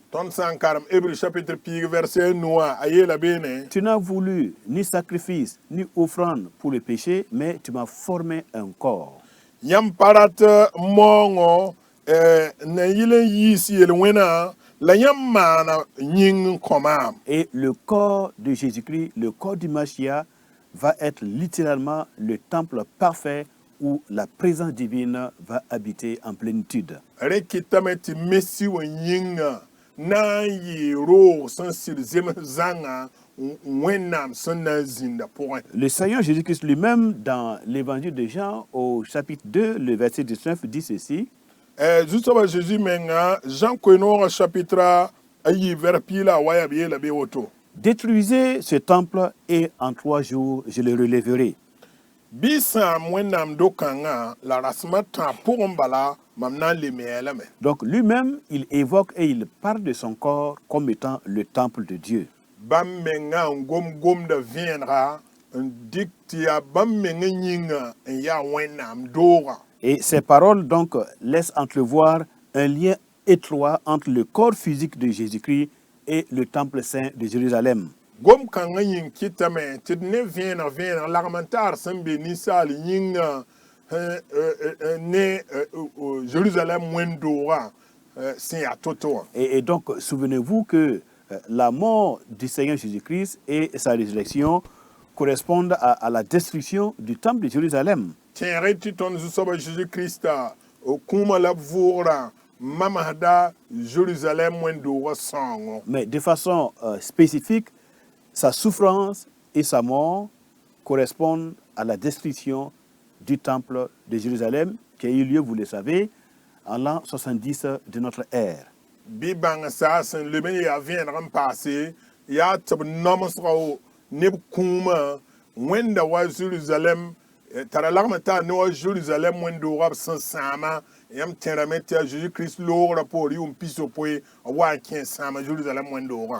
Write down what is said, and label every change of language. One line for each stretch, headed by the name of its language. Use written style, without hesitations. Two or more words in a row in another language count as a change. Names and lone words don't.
Mossi: tõnd sã n karem hébreu chapitre piig verset 9 a yeela beene
French: Tu n'as voulu ni sacrifice, ni offrande pour le péché, mais tu m'as formé un corps.
Mossi: yãmb pa rat moongo na yɩl n yiis yel-wẽna la yãmb maana yĩng n kõ maam.
French: Et le corps de Jésus-Christ, le corps du Mashiach, va être littéralement le temple parfait où la présence divine va habiter en plénitude.
Mossi: Rẽ kɩtame tɩ mesi wã yĩngã na n yɩɩ roog sẽn sɩd zems zãngã wẽnnaam sẽn na n zĩnda pʋgẽ.
French: Le Seigneur Jésus-Christ lui-même, dans l'évangile de Jean, au chapitre 2, le verset 19, dit ceci:
Mossi: Zu-soabã Jésus menga Jean koe-noogã chapitre a yɩ vɛr piila a wa yaa b yeela be woto.
French: Détruisez ce temple et en 3 jours je le relèverai.
Mossi: Bɩ sãam wẽnnaam do-kãngã la rasmã tã pʋgẽ bala mam na n le meelame.
French: Donc lui-même, il évoque et il parle de son corps comme étant le temple de Dieu.
Mossi: Bãmb menga n gom-gomda vẽenega n dɩk tɩ yaa bãmb meng n yĩngã n yaa wẽnnaam doogã.
French: Et ces paroles donc laissent entrevoir un lien étroit entre le corps physique de Jésus-Christ et le temple saint de Jérusalem.
Mossi: Gom-kãngã yĩng kɩtame tɩ d ne vẽeneg lagm n taar sẽn be ninsaal yĩngã ne Jérusalem wẽn-doogã sẽn yaa to-to wã.
French: Et donc, souvenez-vous que la mort du Seigneur Jésus-Christ et sa résurrection correspondent à la destruction du temple de Jérusalem.
Mossi: Tẽege tɩ tõnd zu-soabã Jésus-Krista kũumã la b vʋʋgrã mamsda Jérusalem wẽn-doogã sãongo.
French: Mais de façon spécifique, sa souffrance et sa mort correspondent à la destruction du temple de Jérusalem qui a eu lieu, vous le savez, en l'an 70 de notre ère.
Mossi: Bɩ bãng saa sẽn leb n yaa vẽeneg n paase yaa tɩ b namsga ne b kũumã wẽnda wa Jérusalem tara lagm n taa ne wa Jérusalem wẽn-doogã b sẽn sãama yãmb tẽrame tɩ a Jésus-Christ loogrã poor yʋʋm piso poe a wa n kẽ sãama Jérusalem wẽn-doogã.